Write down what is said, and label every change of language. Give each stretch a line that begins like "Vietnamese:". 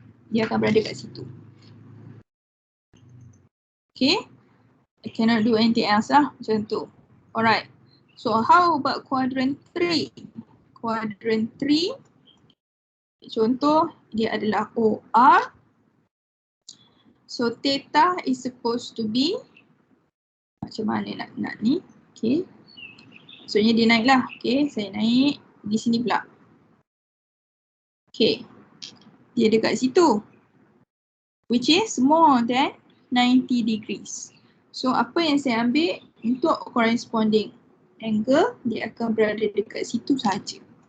Malay: Dia akan berada kat situ.
English: Okay. I cannot do anything else
Malay: lah macam tu.
English: Alright. So how about quadrant 3?
Malay: Quadrant 3, contoh dia adalah OR.
English: So theta is supposed to be,
Malay: macam mana nak ni? Okay. Maksudnya dia naik lah. Okay, saya naik di sini pula. Okay. Dia dekat situ.
English: Which is more than 90 degrees.
Malay: So apa yang saya ambil untuk corresponding angle, dia akan berada dekat situ saja.